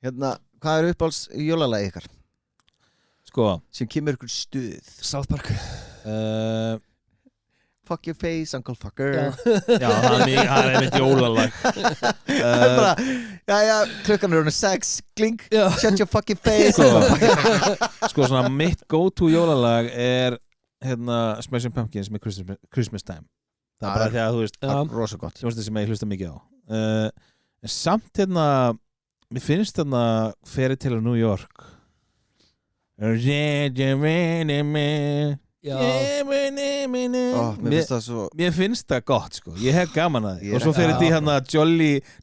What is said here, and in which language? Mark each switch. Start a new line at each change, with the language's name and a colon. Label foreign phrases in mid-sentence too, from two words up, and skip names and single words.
Icelandic: Hérna, hvað er uppáhalds jólalagi ykkar? Sko Sem kemur ykkur stuð South Park
English: Fuck your face, Uncle Fucker
Icelandic: Já, það er einmitt jólalag Það er bara, jæja, klukkan er 6 Glink,
English: shut your fucking face
Icelandic: Sko svona mitt go-to jólalag er hérna Smashing Pumpkins með Christmas Time. Það er bara því að þú veist rosa gott hljómsveit sem ég hlusta mikið á en samt hérna mér finnst hérna Fairy Tale of New York mér finnst það gott sko, ég hef gaman að því og svo fyrir því hérna Jolly